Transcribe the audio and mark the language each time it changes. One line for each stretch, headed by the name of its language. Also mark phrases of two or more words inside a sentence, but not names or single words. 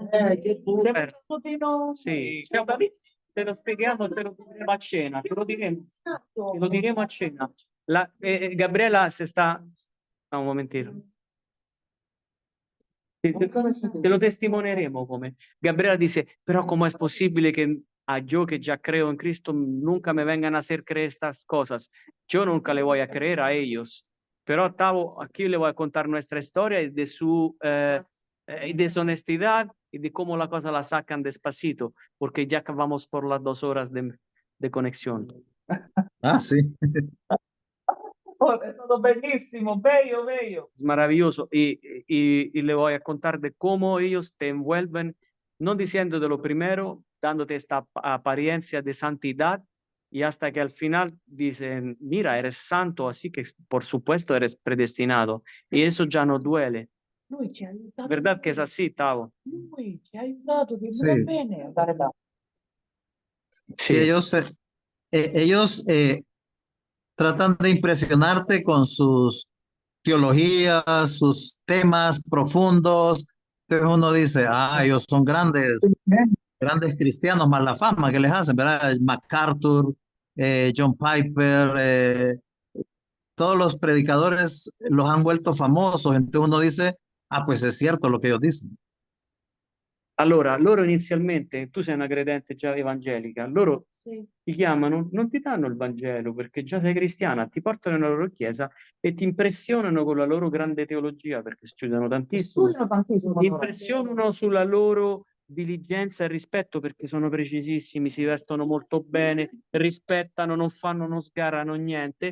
Italian: Certo. Sì, te lo spieghiamo, te lo diremo a cena, te lo diremo a cena. Gabriela se sta... un momentino. Te lo testimonieremo come.
Spanish: Gabriela dice, pero ¿cómo es posible que a yo que ya creo en Cristo nunca me vengan a hacer creer estas cosas? Yo nunca le voy a creer a ellos. Pero Tavo, aquí le voy a contar nuestra historia y de su deshonestidad y de cómo la cosa la sacan despacito, porque ya acabamos por las 2 horas de conexión. Ah, sí.
Italian: Oh, è stato bellissimo, bello, bello.
Spanish: Es maravilloso. Y le voy a contar de cómo ellos te envuelven, no diciéndote lo primero, dándote esta apariencia de santidad, y hasta que al final dicen, mira, eres santo, así que por supuesto eres predestinado. Y eso ya no duele.
Italian: Lui ci ha aiutato.
Spanish: ¿Verdad que es así, Tavo?
Italian: Lui ci ha aiutato, ti
Spanish: Sí.
Italian: va bene andare là.
Spanish: Sí, ellos tratan de impresionarte con sus teologías, sus temas profundos. Entonces uno dice, ah, ellos son grandes cristianos, más la fama que les hacen, ¿verdad? MacArthur, John Piper, todos los predicadores los han vuelto famosos. Entonces uno dice, ah, pues es cierto lo que ellos dicen.
Italian: Allora, loro inizialmente, tu sei una credente già evangelica, loro Sì. ti chiamano, non ti danno il Vangelo perché già sei cristiana, ti portano nella loro chiesa e ti impressionano con la loro grande teologia, perché studiano tantissimo, Studiano tantissimo. ti impressionano sulla loro diligenza e rispetto, perché sono precisissimi, si vestono molto bene, rispettano, non fanno, non sgarrano niente.